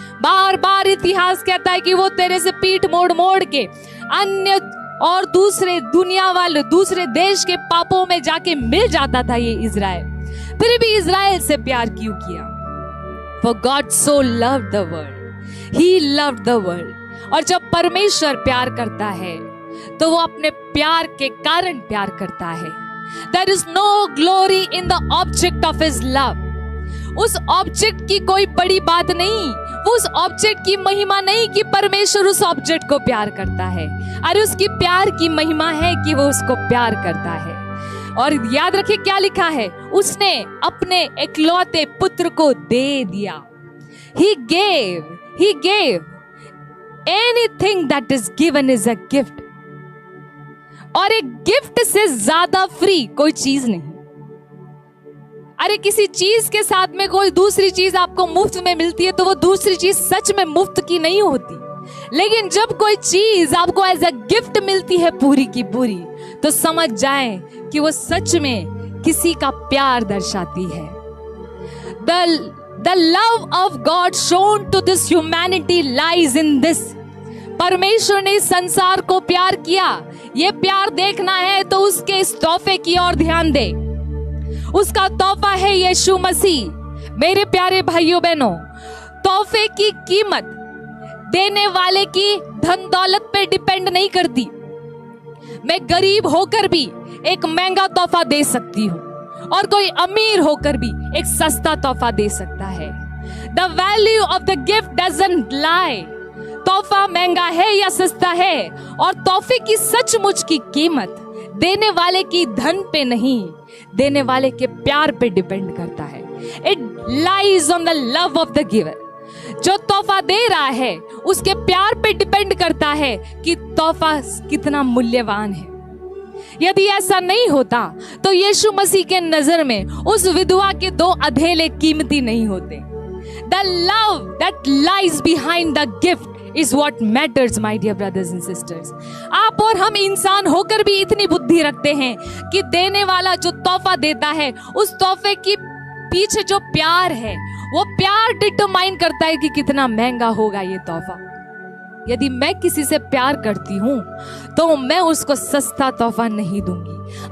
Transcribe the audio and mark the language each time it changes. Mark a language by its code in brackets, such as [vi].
[hi] बार बार इतिहास कहता है कि वो तेरे से पीठ मोड़ मोड़ के अन्य और दूसरे देश के पापों में जाके मिल जाता था ये इजराइल। फिर भी इजराइल से प्यार क्यों किया? [en] For God so loved the world, He loved the world। [hi] और जब परमेश्वर प्यार करता है तो वो अपने प्यार के कारण प्यार करता है। [en] There is no glory in the object of His love। [hi] उस ऑब्जेक्ट की कोई बड़ी बात नहीं, उस ऑब्जेक्ट की महिमा नहीं कि परमेश्वर उस ऑब्जेक्ट को प्यार करता है। अरे उसकी प्यार की महिमा है कि वो उसको प्यार करता है। और याद रखिए क्या लिखा है, उसने अपने इकलौते पुत्र को दे दिया। [en] He gave anything that is given is a gift। [hi] और एक गिफ्ट से ज्यादा फ्री कोई चीज नहीं। अरे किसी चीज के साथ में कोई दूसरी चीज आपको मुफ्त में मिलती है तो वो दूसरी चीज सच में मुफ्त की नहीं होती। लेकिन जब कोई चीज आपको [en] as a gift [hi] मिलती है पूरी की पूरी, तो समझ जाएं कि वो सच में किसी का प्यार दर्शाती है। [en] The love of God shown to this humanity lies in this। [hi] परमेश्वर ने इस संसार को प्यार किया। ये प्यार देखना है तो उसके इस तोहफे की ओर ध्यान दे। उसका तोहफा है यीशु मसीह। मेरे प्यारे भाइयों बहनों, तोहफे की कीमत देने वाले की धन दौलत पे डिपेंड नहीं करती। मैं गरीब होकर भी एक महंगा तोहफा दे सकती हूँ और कोई अमीर होकर भी एक सस्ता तोहफा दे सकता है। [en] The value of the gift doesn't lie। [hi] तोहफा महंगा है या सस्ता है, और तोहफे की सचमुच की कीमत देने वाले की धन पे नहीं, देने वाले के प्यार पे डिपेंड करता है। [en] It lies on the love of the giver। [hi] जो तोहफा दे रहा है उसके प्यार पे डिपेंड करता है कि तोहफा कितना मूल्यवान है। यदि ऐसा नहीं होता तो यीशु मसीह के नजर में उस विधवा के 2 अधेले कीमती नहीं होते। [en] The love that lies behind the gift is what matters, my dear brothers and sisters। [hi] आप और हम इंसान होकर भी इतनी बुद्धि रखते हैं कि देने वाला जो तोहफा देता है उस तोहफे की पीछे जो प्यार है वो प्यार डिटरमाइन करता है कि कितना महंगा होगा ये तोहफा। यदि मैं किसी से प्यार करती हूँ तो मैं उसको सस्ता तोहफा नहीं दूंगी।